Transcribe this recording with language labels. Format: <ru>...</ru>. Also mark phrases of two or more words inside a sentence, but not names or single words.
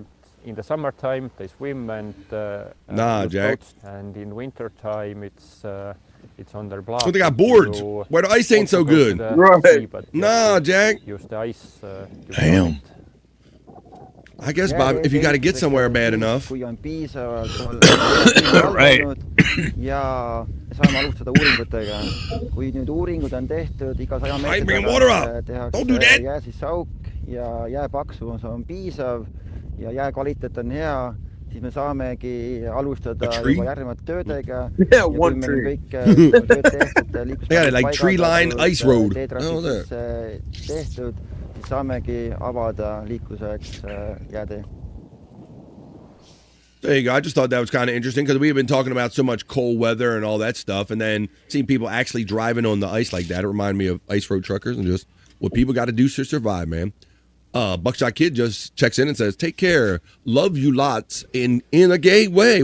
<en>In the summertime, they swim and Jack. boats. And in winter time, it's it's on their block. So they got boards. Why the ice ain't so good? Right. Nah, Jack. Use the ice. Damn. I guess, Bob, if you got to get somewhere bad enough.</en> <et>kui on piisavalt</et> <en>Right.</en> <et>ja saame alustada uuringutega. Kui nüüd uuringud on tehtud, iga 100 meetri tehakse jää siis auk ja jää paksumus on piisav ja jää kvaliteet on hea, siis me saamegi alustada juba järgnevate töödega.</et> <en>Yeah, one tree. Yeah, like tree line ice road.</en> <et>Tehtud, siis saamegi avada liikluseks jäätee.</et> <en>There you go. I just thought that was kind of interesting because we've been talking about so much cold weather and all that stuff, and then seeing people actually driving on the ice like that. It reminded me of ice road truckers and just what people got to do to survive, man. Buckshot Kid just checks in and says, "Take care, love you lots in a gay way."</en>